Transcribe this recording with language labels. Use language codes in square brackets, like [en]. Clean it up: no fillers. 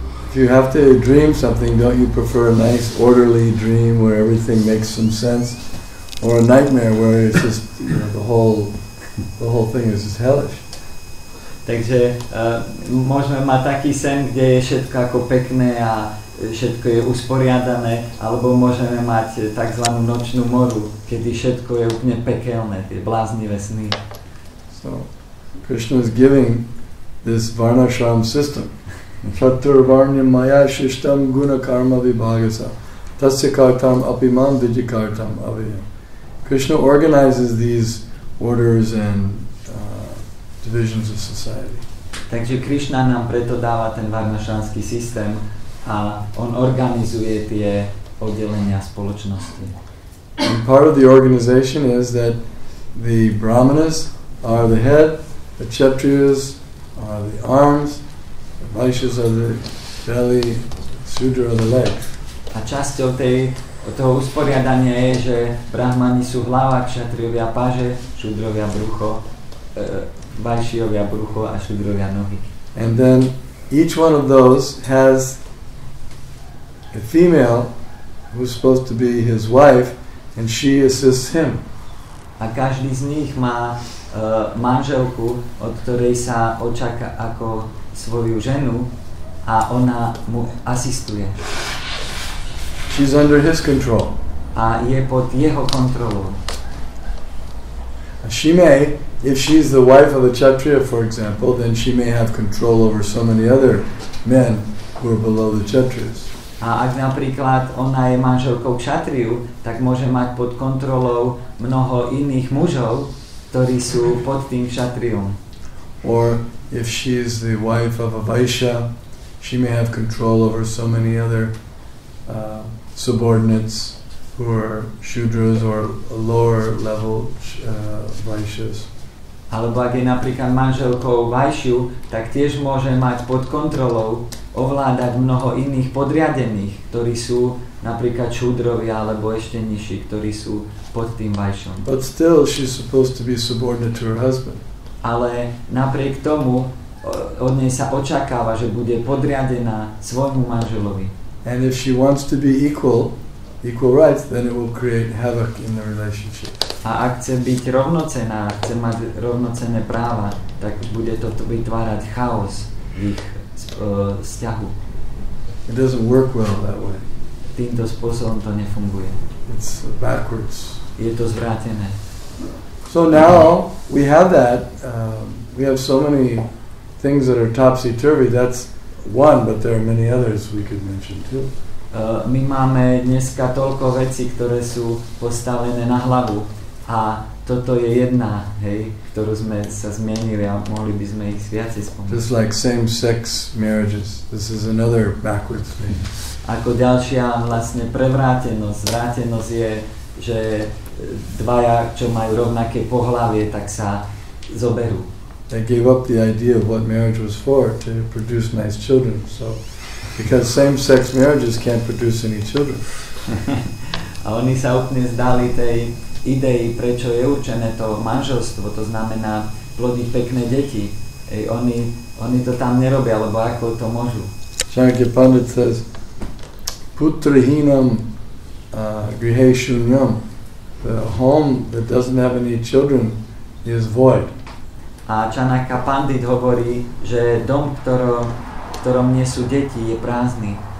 [en] If you have to dream something, don't you prefer a nice orderly dream where everything makes some sense, or a nightmare where it's just, you know, the whole thing is just hellish? [sk] Takže môžeme mať taký sen, kde je všetko ako pekné a všetko je usporiadané, alebo môžeme mať takzvanú nočnú moru, kedy všetko je úplne pekelné, tie bláznivé sny. [en] So, Krishna is giving this varnashram system. [sa] Chaturvarnyam maya shishtam guna karma vibhagasa tasya kartam apimam vijikartam aviyam. [en] Krishna organizes these orders and divisions of society. [sk] Takže Krishna nám preto dáva ten varnašranský systém a on organizuje tie oddelenia spoločnosti. [en] And part of the organization is that the brahmanas are the head, the kshatriyas are the arms, the vaishyas are the belly, Shudra are the legs. [sk] A časťou toho usporiadania je, že brahmani sú hlava, kšatriovia paže, šudrovia brucho, vaishyovia brucho a šudrovia nohy. [en] And then each one of those has a female who's supposed to be his wife, and she assists him. [sk] A každý z nich má manželku, od ktorej sa očaká ako svoju ženu a ona mu asistuje. [en] She's under his control. [sk] A je pod jeho kontrolou. [en] She may, if she's the wife of a kshatriya, for example, then she may have control over so many other men who are below the kshatriyas. [sk] A ak napríklad ona je manželkou kšatriu, tak môže mať pod kontrolou mnoho iných mužov, ktorí sú pod tým kšatriom. [en] Or if she is the wife of a vaishya, she may have control over so many other subordinates who are shudras or lower level vaishyas. [sk] Alebo ak je napríklad manželkou vajšiu, tak tiež môže mať pod kontrolou ovládať mnoho iných podriadených, ktorí sú napríklad šúdrovia alebo ešte nižší, ktorí sú pod tým vajšom. [en] But still she's supposed to be subordinate to her husband. [sk] Ale napriek tomu od nej sa očakáva, že bude podriadená svojmu manželovi. [en] And if she wants to be equal rights, then it will create havoc in the relationship. [sk] A ak chce byť rovnocenná, chce mať rovnocenné práva, tak bude to vytvárať chaos v ich vzťahu. [en] It doesn't work well that way. [sk] Týmto spôsobom to nefunguje. [en] It's backwards. [sk] Je to zvrátené. [en] So now we have that. We have so many things that are topsy-turvy. That's one, but there are many others we could mention too. [sk] My máme dneska toľko vecí, ktoré sú postavené na hlavu a toto je jedna, hej, ktorú sme sa zmienili a mohli by sme ich viacej spomenúť. [en] Just like same-sex marriages. This is another backwards thing. [sk] Ako ďalšia vlastne prevrátenosť, zvrátenosť je, že dvaja, čo majú rovnaké pohlavie, tak sa zoberú. [en] They gave up the idea of what marriage was for, to produce nice children. So, because same-sex marriages can't produce any children. [sk] A oni sa úplne zdali tej idei, prečo je určené to manželstvo, to znamená plodiť pekné deti. Oni to tam nerobia, lebo ako to môžu. [en] Chanakya Pandit says, [sa] Putrahinam grihe shunyam. [en] The home that doesn't have any children is void. [sk] A Chanakya Pandit hovorí, že dom, ktorom nie sú deti, je prázdny.